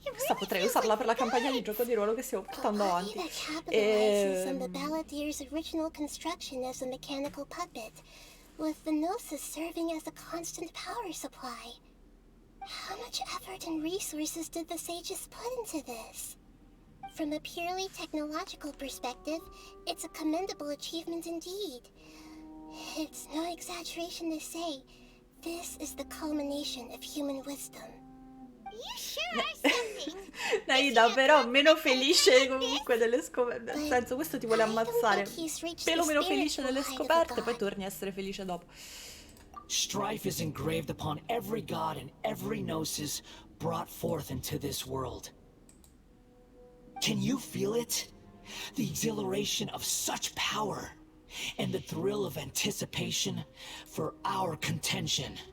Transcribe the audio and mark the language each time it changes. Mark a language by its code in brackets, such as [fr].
[it] chissà, potrei usarla per la campagna di gioco di ruolo che stiamo portando avanti. [en] Capitalizes on the Balladeer's original construction as a mechanical puppet, with the Gnosis serving as a constant power supply. How much effort and resources did the sages put into this? From a purely technological perspective, it's a commendable achievement indeed. It's no exaggeration to say, this is the culmination of human wisdom. You sure are something! [it] Nahida, però meno felice comunque delle scoperte. Nel senso, questo ti vuole ammazzare. Pelo meno felice delle scoperte, poi torni a essere felice dopo. [en] Strife is engraved upon every god and every gnosis brought forth into this world. Can you feel it? The exhilaration of such power, and the thrill of anticipation for our contention.